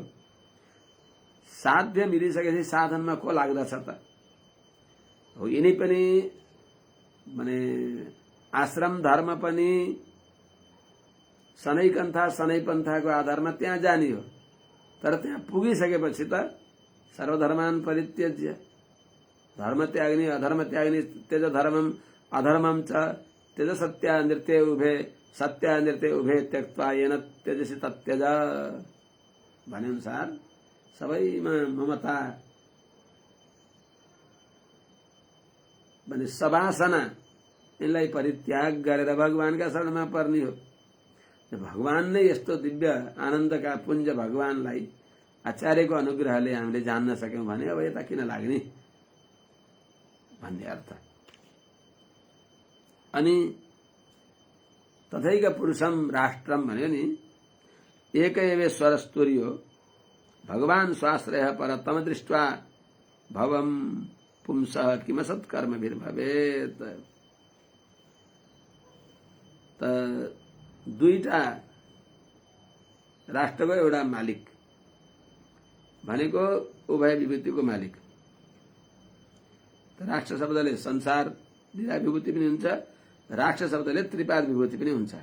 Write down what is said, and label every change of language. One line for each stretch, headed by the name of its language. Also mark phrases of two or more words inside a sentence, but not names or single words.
Nepali: साध्य मिलिसकेपछि साधनमा को लाग्दछ त हो। यिनी पनि माने आश्रम धर्म पनि सनै पन्थाको आधारमा त्यहाँ जाने हो, तर त्यहाँ पुगिसकेपछि त
Sanskrit: सर्वधर्मान परित्यज्य
Nepali: धर्म त्याग्ने अधर्म त्याग्ने
Sanskrit: त्यज धर्मम अधर्मम च त्यज सत्यानृत्य उभे सत्यानृत्य उभे त्यक्त्वा येन त्यजसि तत्यज
Nepali: भने अनुसार सबैमा ममता भने सवासना यिनलाई परित्याग गरेर भगवानका शरणमा पर्ने हो। भगवान नै यस्तो दिव्य आनन्दका पुञ्ज भगवानलाई आचार्यको अनुग्रहले हामीले जान्न सक्यौं भने अब यता किन लाग्ने भन्ने अर्थ। अनि
Sanskrit: तथैक पुरुषम राष्ट्रम
Nepali: भन्यो नि,
Sanskrit: एकैवेश्वर स्तुर्यो भगवान स्वाश्रय पर तम दृष्ट्वा भवम पुंसः किमसत्कर्मभिर्भवेत्।
Nepali: त दुईटा राष्ट्रको एउटा मालिक भनेको उभय विभूतिको मालिक। राष्ट्र शब्दले संसार निरा विभूति पनि हुन्छ, राष्ट्र शब्दले त्रिपाद विभूति पनि हुन्छ।